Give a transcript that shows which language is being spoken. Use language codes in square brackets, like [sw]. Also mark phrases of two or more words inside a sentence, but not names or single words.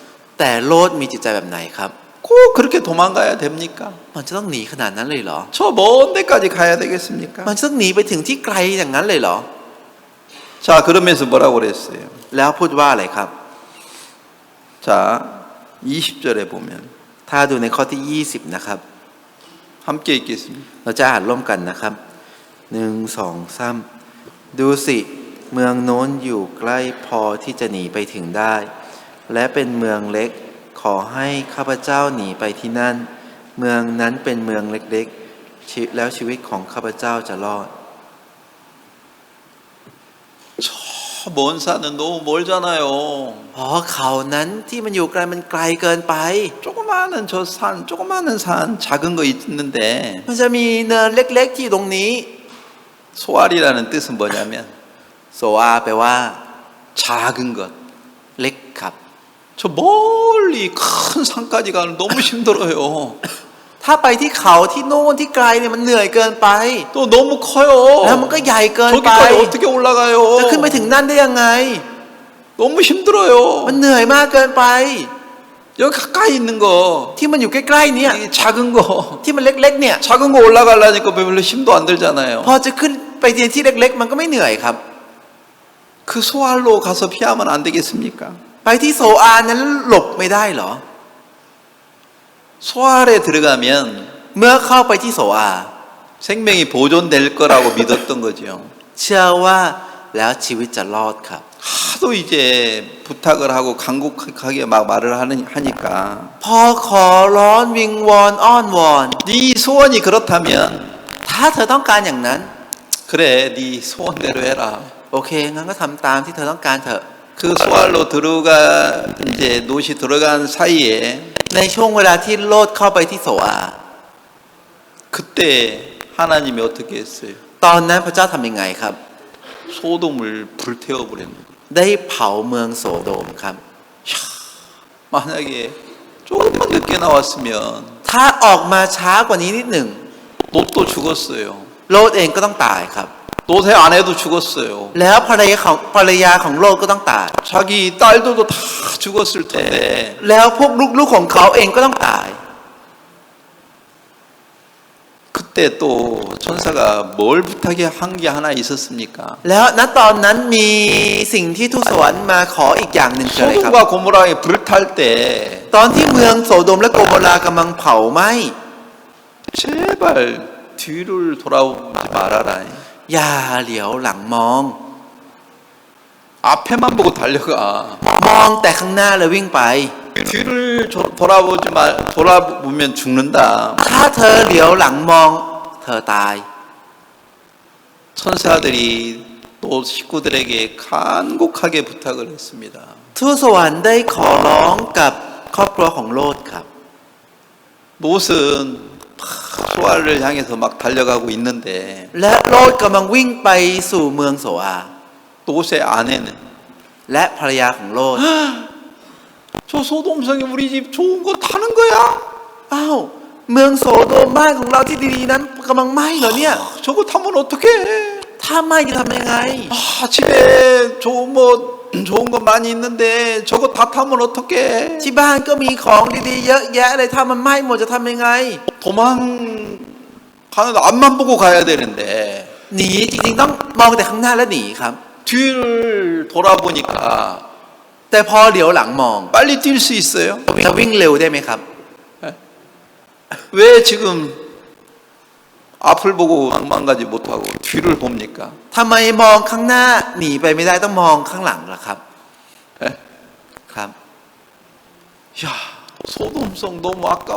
[th] แต่โลดมีจิตใจแบบไหนครับ [ko] 꼭 그렇게 도망가야 됩니까? [th] มันจะต้องหนีขนาดนั้นเลยเหรอ [ko] 저 먼 데까지 가야 되겠습니까? [th] มันจะต้องหนีไปถึงที่ไกลอย่างนั้นเลยเหรอ [ko] 자 그러면서 뭐라고 그랬어요? [th] แล้วพูดว่าอะไรครับ [ko] 자 20절에 보면 [th] ถ้าดูในข้อที่20นะครับ [ko] 함께 읽겠습니다. [th] เราจะอ่านร่วมกันนะครับ1 2 3ดูสิเมืองโน้นอยู่ใกล้พอที่จะหนีไปถึงได้ และเป็นเมืองเล็กขอให้ข้าพเจ้าหนีไปที่นั่น เมืองนั้นเป็นเมืองเล็กๆแล้วชีวิตของข้าพเจ้าจะรอด [ko] 저 먼 산은 너무 멀잖아요. [th] เพราะเขานั้นที่มันอยู่ไกลมันไกลเกินไป [ko] 조그마한 저 산, 조그마한 산, 작은 거 있는데 [th] มันจะมีเนินเล็กๆที่อยู่ตรงนี้ [ko] 소알이라는 뜻은 뭐냐면 [th] โซอาแปลว่า [ko] 작은 것. [th] เล็กครับ [ko] 저 멀리 큰 산까지 가는 너무 힘들어요. [th] ถ้าไปที่เขาที่โน่นที่ไกลเนี่ยมันเหนื่อยเกินไป [ko] 또 너무 커요. [th] แล้วมันก็ใหญ่เกินไป [ko] 저기까지 어떻게 올라가요? [th] จะขึ้นไปถึงนั่นได้ยังไง [ko] 너무 힘들어요. [th] มันเหนื่อยมากเกินไป [ko] 여기 가까이 있는 거, [th] ที่มันอยู่ใกล้ๆเนี่ย [ko] 이 작은 거, [th] ที่มันเล็กๆเนี่ย [ko] 작은 거 올라가려니까 별로 힘도 안 들잖아요. [th] พอจะขึ้นไปที่เล็กๆ มันก็ไม่เหนื่อยครับ [ko] 그 소알로 가서 피하면 안 되겠습니까? [th] ไปที่โซอานั้นหลบไม่ได้เหรอ [ko] 소알에 들어가면 [th] เมื่อเข้าไปที่โสอา [ko] 생명이 보존될 거라고 믿었던 거죠. [th] เชื่อว่าแล้วชีวิตจะรอดครับ [ko] 하도 이제 부탁을 하고 간곡하게 막 말을 하니까 [th] พอขอร้อนวิงวอนอ้อนวอน [ko] 네 소원이 그렇다면 [th] ถ้าเธอต้องการอย่างนั้น [ko] 그래 네 소원대로 해라. [th] โอเคงั้นก็ทำตามที่เธอต้องการเถอะ [ko] 그 소알로 들어가 이제 노시 들어간 사이에 [th] ในช่วงเวลาที่โลดเข้าไปที่โสอา [ko] 그때 하나님이 어떻게 했어요? [th] ตอนนั้นพระเจ้าทำยังไงครับ [ko] 소돔을 불태워 버렸는 거예요. [th] ได้เผาเมืองโสโดมครับ [ko] 만약에 조금만 늦게 나왔으면 [th] ถ้าออกมาช้ากว่านี้นิดหนึ่ง [ko] 롯도 죽었어요. [th] โลดเองก็ต้องตายครับ [ko] 롯의 아내도 죽었어요. [th] แล้วภรรยาของโลดก็ต้องตาย [ko] 자기 딸들도 다 죽었을 텐데 [th] แล้วพวกลูกๆของเขาเองก็ต้องตาย [ko] 그때 또 천사가 뭘 부탁해 한 게 하나 있었습니까? [th] แล้วณตอนนั้นมีสิ่งที่ทูตสวรรค์มาขออีกอย่างหนึ่งคืออะไรครับ [ko] 소돔과 고모라에 불탈 때 [th] ตอนที่เมืองโสโดมและโกโมรากำลังเผาไหม้ [ko] 제발 뒤를 돌아보지 말아라. [th] อย่าเหลียวหลังมอง [ko] 앞에만 보고 달려가. [th] มองแต่ข้างหน้าแล้ววิ่งไป [ko] 뒤를 돌아보면 죽는다. [th] ถ้าเธอเหลียวหลังมองเธอตาย [ko] 천사들이 또 식구들에게 간곡하게 부탁을 했습니다. [th] ทูตสวรรค์ได้ขอร้องกับครอบครัวของโลดครับ [ko] 롯은 소알을 향해서 막 달려가고 있는데 [th] และโลดกำลังวิ่งไปสู่เมืองโสอา [ko] 롯의 아내는 [th] และภรรยาของโลด [ko] 저 소돔성이 우리 집 좋은 거 타는 거야? [th] อ้าวเมืองโสโดมบ้านของเราที่ดีๆนั้นกำลังไหม้เหรอเนี่ย [ko] 저거 타면 어떡해? [th] ถ้าไหม้จะทำยังไง [ko] 집에 좋은 거 많이 있는데 저거 다 타면 어떡해? [th] ที่บ้านก็มีของดีๆเยอะแยะเลยถ้ามันไหม้หมดจะทำยังไง [ko] 도망가는 앞만 보고 가야 되는데 [th] หนีจริงๆต้องมองแต่ข้างหน้าแล้วหนีครับ [ko] 뒤를 돌아보니까 [th] แต่พอเหลียวหลังมอง [ko] 빨리 뛸 수 있어요? [th] จะวิ่งเร็วได้ไหมครับ [ko] 왜 지금 앞을 보고 망가지 못하고 뒤를 봅니까? [th] ทำไมมองข้างหน้าหนีไปไม่ได้ต้องมองข้างหลังล่ะครับ [ko] 에? [th] ครับ [ko] 야, 소돔성 너무 아까워.